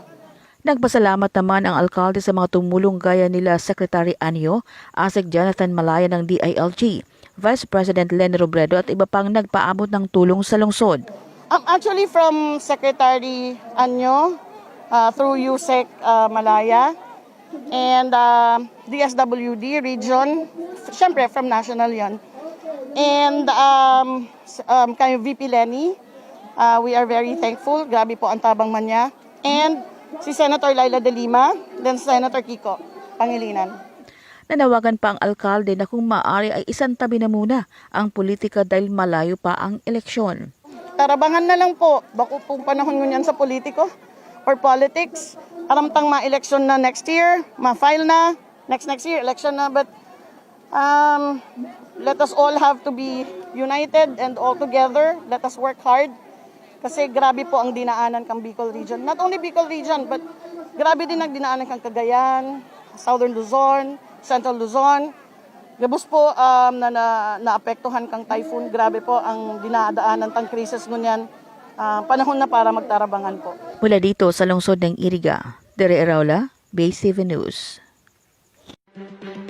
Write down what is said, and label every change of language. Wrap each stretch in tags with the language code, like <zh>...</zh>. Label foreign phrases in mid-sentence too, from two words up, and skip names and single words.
<tl>Nagpasalamat naman ang alkalde sa mga tumulong gaya nila Secretary Anyo, ASEC Jonathan Malaya ng DILG, Vice President Leni Robredo at iba pang nagpaabot ng tulong sa lungsod.</tl> <en>Actually from Secretary Anyo, through USEC Malaya, and DSWD region, syempre from national yan, and kay VP Leni, we are very thankful,</en> <bik>grabe po ang tabang man niya, and si Senator Laila de Lima, then Senator Kiko Pangilinan.</bik> <tl>Nanawagan pa ang alkalde na kung maaari ay isantabi na muna ang politika dahil malayo pa ang eleksyon.</tl> <bik>Tarabangan na lang po, bako pong panahon ngunyan sa politiko</bik> <en>or politics.</en> <bik>Aramtang ma-election na</bik> <en>next year,</en> <bik>ma-file na,</bik> <en>next year,</en> <bik>election na.</bik> <en>But let us all have to be united and all together. Let us work hard.</en> <bik>Kasi grabe po ang dinaanan kang Bicol Region.</bik> <en>Not only</en> <bik>Bicol Region, but grabe din ang dinaanan kang Cagayan, Southern Luzon, Central Luzon. Gabos po na naapektuhan kang typhoon. Grabe po ang dinadaanan tang krisis ngunyan. Panahon na para magtarabangan po.</bik> <tl>Mula dito sa lungsod ng Iriga, Dere Araula, Base 7 News.</tl>